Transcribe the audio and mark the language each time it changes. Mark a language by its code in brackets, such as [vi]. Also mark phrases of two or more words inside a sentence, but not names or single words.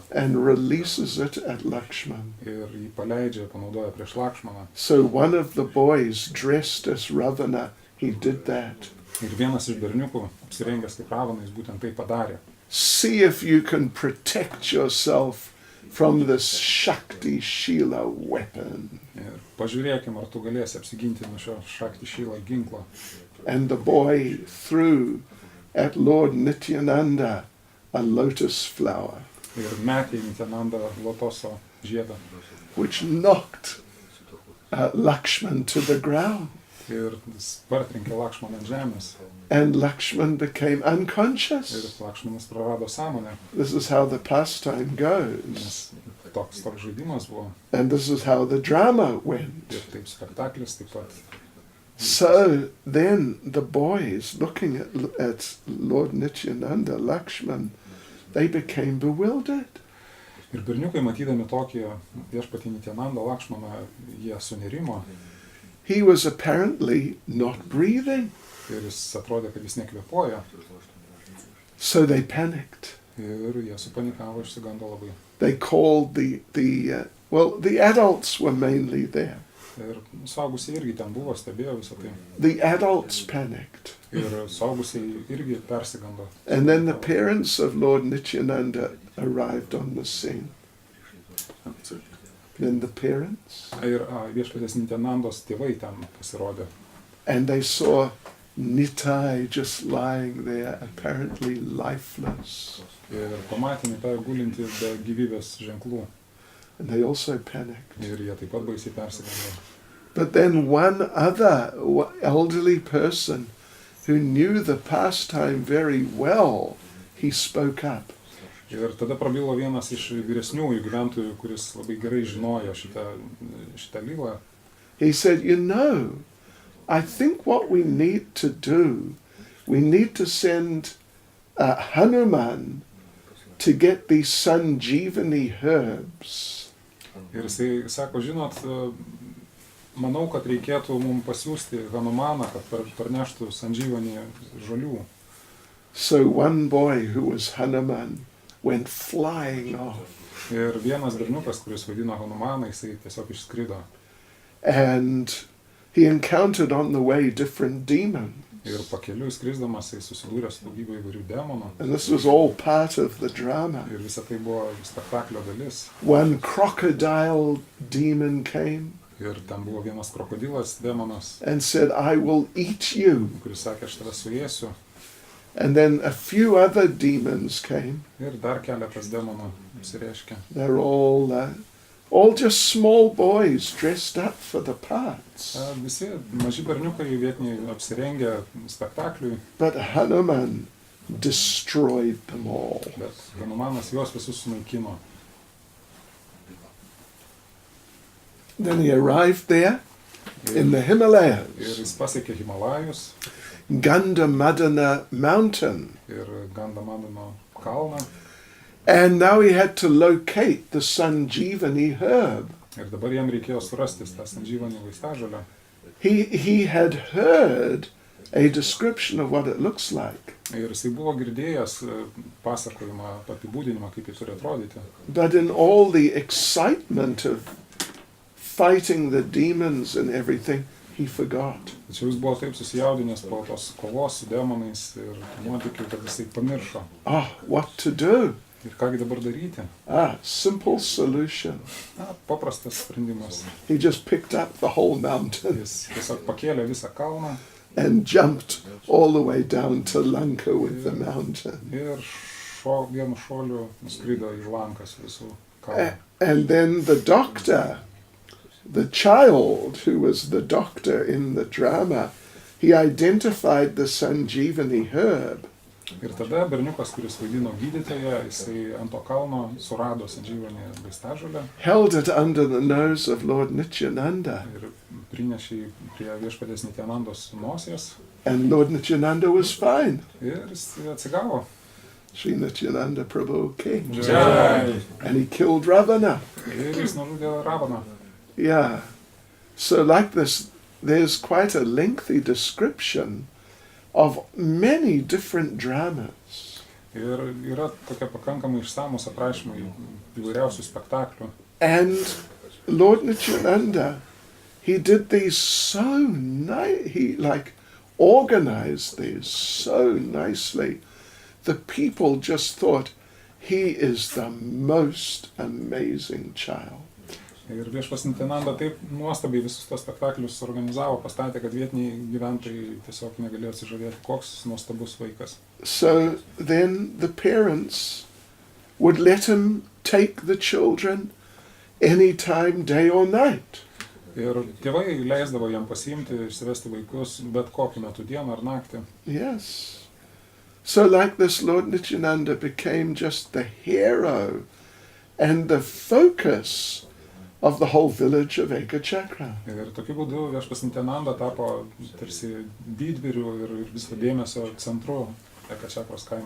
[en] and releases it at Lakshman. [lt] ir jį paleidžia, panaudoja prieš Lakšmaną. [en] So one of the boys dressed as Ravana, he did that. [lt] Ir vienas iš berniukų, apsirengęs kaip Ravana, jis būtent tai padarė. [en] See if you can protect yourself from this Shakti Shila weapon. [lt] Ir pažiūrėkim, ar tu galėsi apsiginti nuo šio Shakti Shila ginklo. [en] And the boy threw at Lord Nityananda a lotus flower. [lt] ir metė į Nityanandą lotoso žiedą. [en] which knocked Lakshman to the ground. [lt] Ir jis partrenkė Lakšmaną ant žemės. [en] And Lakshman became [lt] Ir [en] unconscious. [lt] Lakšmanas prarado sąmonę. [en] This is how the pastime goes. [lt] Nes toks žaidimas buvo. [en] And this is how the drama went. [lt] Ir taip spektaklis taip pat. [en] So then the boys, looking at Lord Nityananda, Lakshman, they became bewildered. [lt] Ir berniukai, matydami tokį viešpatį Nityanandą Lakšmaną, jie sunerimo. [en] He was apparently not breathing. [lt] Ir jis atrodė, kad jis nekvėpuoja. [en] So they panicked. [lt] Ir jie supanikavo, išsigando labai. [en] They called the adults were mainly there. [lt] Ir suaugusiai irgi ten buvo, stebėjo visą tai. [en] The adults panicked. [lt] Ir suaugusiai irgi persigando. [en] And then the parents of Lord Nityananda arrived on the scene. Then the parents. [lt] Ir viešpatės Nityanandos tėvai ten pasirodė. [en] And they saw Nitai just lying there, apparently lifeless. [lt] Ir pamatė Nitąją gulintį be gyvybės ženklų. [en] And they also panicked. [lt] Ir jie taip pat baisiai persigando. [en] But then one other elderly person who knew the pastime very well, he spoke up. [lt] Ir tada prabilo vienas iš vyresniųjų gyventojų, kuris labai gerai žinojo šitą lylą. [en] He said, I think what we need to do, we need to send Hanuman to get these Sanjeevani herbs. [lt] Ir jisai sako, žinot, manau, kad reikėtų mums pasiūsti Hanumaną, kad parneštų Sanjeevani žolių. [en] So one boy who was Hanuman went flying off. [lt] Ir vienas berniukas, kuris vaidino Hanumaną, jisai tiesiog išskrido. [en] And he encountered on the way different demons. [lt] Ir pakeliui skrisdamas jis susidūrė su daugybė įvairių demonų. [en] And this was all part of the drama. [lt] Ir visa tai buvo spektaklio dalis. [en] One crocodile demon came [lt] Ir ten buvo vienas krokodilas demonas, [en] and said, I will eat you. [lt] kuris sakė, aš tave suėsiu. [en] And then a few other demons came. [lt] Ir dar keletas demonų apsireiškė. [en] They're all just small boys dressed up for the parts. [lt] Visi maži berniukai vietiniai apsirengę spektakliui, [en] But Hanuman destroyed them all. [lt] bet Hanumanas juos visus sunaikino. [en] Then he arrived there in the [lt] Ir [en] Himalayas, [lt] jis pasiekė Himalajus [en] Gandhamadana mountain. [lt] ir Gandamadano kalną. [en] And now he had to locate the Sanjeevani herb. [lt] Ir dabar jam reikėjo surasti tą Sanjeevani vaistažolę. [en] He had heard a description of what it looks like. [lt] Ir jisai buvo girdėjęs pasakojimą, apibūdinimą, kaip jis turi atrodyti. [en] But in all the excitement of fighting the demons and everything, he forgot. [lt] Tačiau jis buvo taip susijaudinęs po tos kovos su demonais ir nuotykių, kad jisai pamiršo. [en] What to do? [lt] Ir kągi dabar daryti? [en] Simple solution. [lt] Paprastas sprendimas. [en] He just picked up the whole mountain [lt] Jis tiesiog pakėlė visą kalną [en] and jumped all the way down to Lanka with the mountain. [lt] ir vienu šuoliu nuskrido į Lankas visų kalną. [en] And then the doctor, the child who was the doctor in the drama, he identified the Sanjeevani herb. [lt] Ir tada berniukas, kuris vaidino gydytoją, jisai ant to kalno surado Sanjeevani vaistažolę [en] Held it under the nose of Lord Nityananda. [lt] ir prinešė prie viešpatės Nityanandos nosies [en] And Lord Nityananda was fine. [lt] ir jis atsigavo. [en] Sri Nityananda Prabhu King. [lt] Jai. [en] And he killed Ravana. [lt] Ir jis nužudė Ravaną. [en] Yeah. So like this, there's quite a lengthy description of many different dramas. [lt] Ir yra tokie pakankamai išsamus aprašymai įvairiausių spektaklių. [en] And Lord Nityananda, he did these so he organized these so nicely. The people just thought he is the most amazing child. [lt] Ir viešpas Nityananda taip nuostabiai visus tos spektaklius organizavo, pastatė, kad vietiniai gyventojai tiesiog negalėjo atsižavėti, koks nuostabus vaikas. [en] So then the parents would let him take the children any time, day or night. [lt] Ir tėvai leisdavo jam pasiimti, išsivesti vaikus bet kokiu metu, dieną ar naktį. [en] Yes. So like this, Lord Nityananda became just the hero and the focus of the whole village of Ekachakra. [lt] Ir tokiu būdu viešpas Nityananda tapo tarsi didvyriu ir viso dėmesio centru Ekachakros kaime.